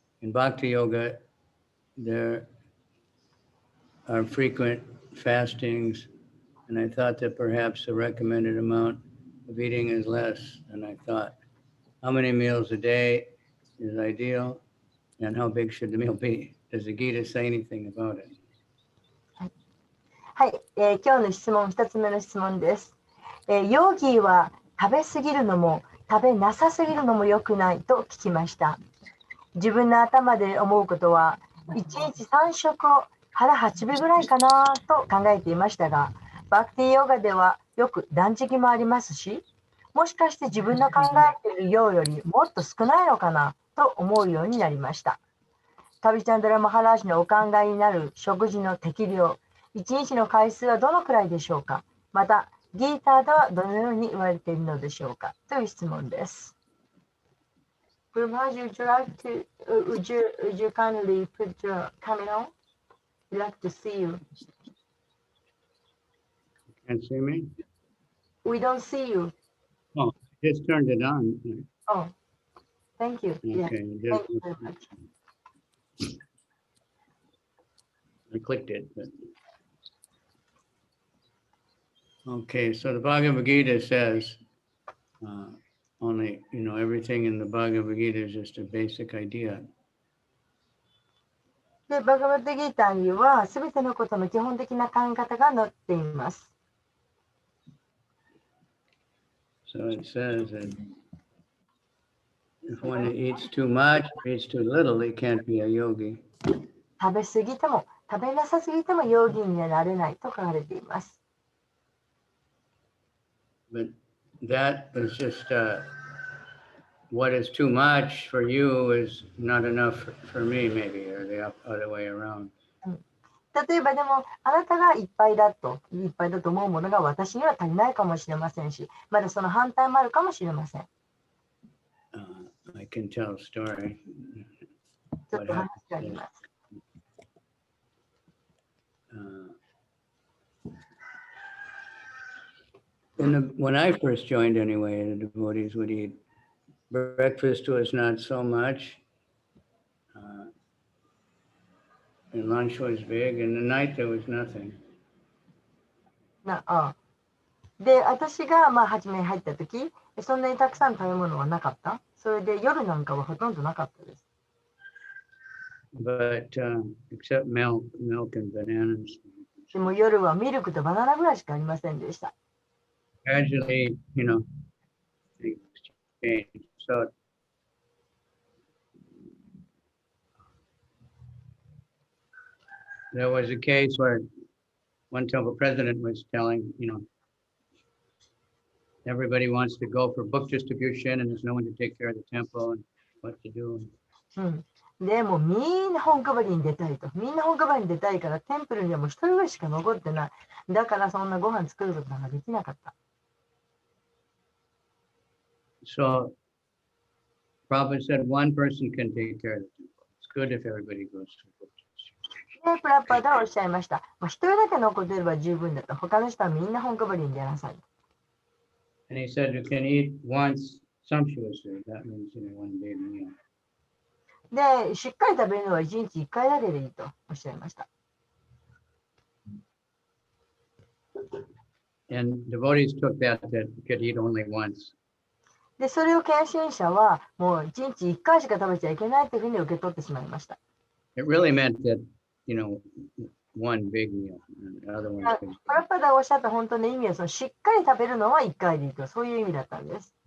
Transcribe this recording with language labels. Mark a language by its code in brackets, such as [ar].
[en] in Bhakti Yoga, there are frequent fastings, and I thought that perhaps the recommended amount of eating is less than I thought. How many meals a day is ideal, and how big should the meal be? Does the Gita say anything about it? [ja] はい、今日の質問、2つ目の質問です。ヨーギーは食べ過ぎるのも食べなさすぎるのも良くないと聞きました。自分の頭で思うことは1日3食を腹8分ぐらいかなと考えていましたが、バクティヨガではよく断食もありますし、もしかして自分の考えている量よりもっと少ないのかなと思うようになりました。カヴィチャンドラマハラージのお考えになる食事の適量、1日の回数はどのくらいでしょうか。また、ギーターではどのように言われているのでしょうかという質問です。 [en] Brahmaji, would you kindly put your camera on? We'd like to see you. Can't see me? We don't see you. Oh, I just turned it on. Oh, thank you. Okay, Yeah, thank you very much. I clicked it. But... Okay, so the Bhagavad Gita says only, everything in the Bhagavad Gita is just a basic idea. [ja] で、バガバッドギーターにはすべてのことの基本的な考え方が載っています。 [en] So it says that if one eats too much, eats too little, he can't be a yogi. [ja] 食べ過ぎても食べなさすぎてもヨーギーにはなれないと書かれています。 [en] But that is just what is too much for you is not enough for me, maybe, or the other way around. [ja] 例えばでもあなたがいっぱいだと思うものが私には足りないかもしれませんし、まだその反対もあるかもしれません。 [en] I can tell a story. [ja] ちょっと話があります。 [en] When I first joined anyway, the devotees would eat. Breakfast was not so much. And lunch was big, and the night there was nothing. [ja] で、私が初めに入った時、そんなにたくさん食べ物はなかった。それで夜なんかはほとんどなかったです。 [en] But except milk and bananas. [ja] でも夜はミルクとバナナぐらいしかありませんでした。 [en] Gradually, things changed. So there was a case where one temple president was telling, everybody wants to go for book distribution and there's no one to take care of the temple and what to do. [ja] でもみんな本配りに出たいと。みんな本配りに出たいからテンプルにはもう一人ぐらいしか残ってない。だからそんなご飯作ることができなかった。 [en] So Prabhupada said one person can take care of the temple. It's good if everybody goes to book distribution. [ja] で、プラッパーがおっしゃいました。一人だけ残っていれば十分だと。他の人はみんな本配りに出なさい。 [en] And he said you can eat once sumptuously. That means, one big meal. [ja] で、しっかり食べるのは1日1回だけでいいとおっしゃいました。 [en] And devotees took that you could eat only once. [ja] で、それを献身者はもう1日1回しか食べちゃいけないというふうに受け取ってしまいました。 [en] It really meant that, one big meal. And the other one. [ja] パラパダがおっしゃった本当の意味はしっかり食べるのは1回でいいと、そういう意味だったんです。